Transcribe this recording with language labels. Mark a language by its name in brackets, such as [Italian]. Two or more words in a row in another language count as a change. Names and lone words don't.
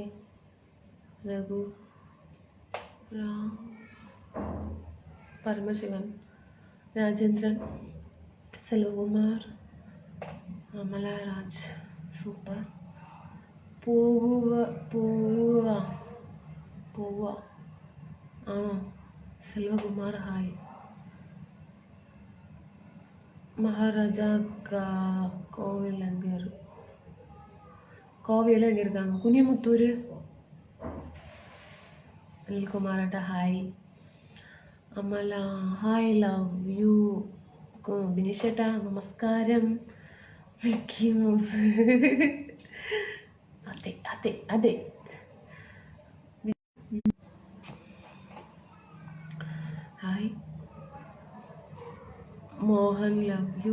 [Malayalam] രഘു പരമശിവൻ, രാജേന്ദ്രൻ, സെൽവകുമാർ, അമലരാജ്, സൂപ്പർ. പോവുക ആണോ? സെൽവകുമാർ ഹായ്. [Tamil] மகாராஜா கோவில் அங்கே கோவில் எங்கே இருக்காங்க? குனியமுத்தூர். அனில்குமார்ட்ட ஹாய். [Malayalam] അമല ഹായ്, [English] love you. [Malayalam] ബിനിഷേട്ടാ നമസ്കാരം. മിക്കി മൗസ് അതെ അതെ അതെ. ഹായ് മോഹൻ, [English] love you.